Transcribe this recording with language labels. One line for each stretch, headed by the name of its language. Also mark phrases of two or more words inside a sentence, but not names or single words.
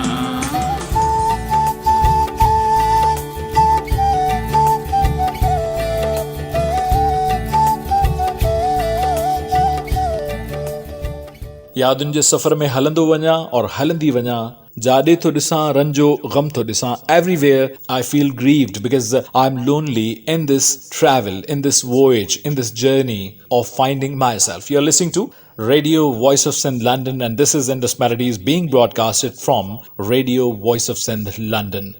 Sindhi: यादुनि जे सफ़र में हलंदो वञा और हलंदी वञा जाॾे थो ॾिसां रंजो गम थो ॾिसां
English: everywhere I feel grieved because I'm lonely in this travel, in this voyage, in this journey of finding myself. You're listening to Radio Voice of Sindh London and this is Indus Melodies being broadcasted from Radio Voice of Sindh London.